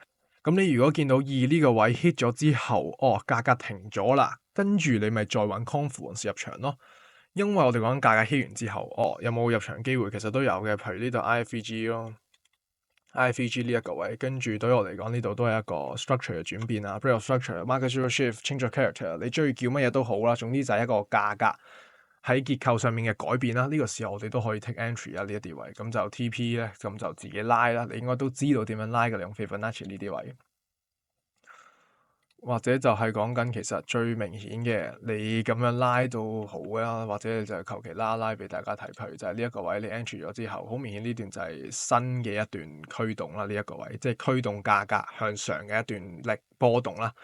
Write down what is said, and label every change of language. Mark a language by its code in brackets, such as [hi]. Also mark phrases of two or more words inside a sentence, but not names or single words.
[yue] 咁你如果見到二呢個位 hit 咗之後，價格停咗啦，跟住你咪再揾 confluence 入場咯。因為我哋講緊價格 hit 完之後，有冇入場機會？其實都有嘅，譬如呢度 IFVG 咯。IFVG 呢一個位，跟住對我嚟講呢度都係一個 structure 嘅轉變啊 [en] break of structure、market shift、change of character， [yue] 你中意叫乜嘢都好啦，總之就係一個價格喺結構上面嘅改變啦。呢個時候我哋都可以 [en] take entry [yue] 啊，呢一啲位，咁就 TP 咧，咁就自己拉啦。你應該都知道點樣拉嘅，你用 Fibonacci 呢啲位。或者就係講緊其實最明顯嘅，你咁樣拉到好啦，或者你就求其拉俾大家睇，譬如就係呢一個位你 entry 咗之後，好明顯呢段就係新嘅一段驅動啦，呢一個位即係驅動價格向上嘅一段力波動啦。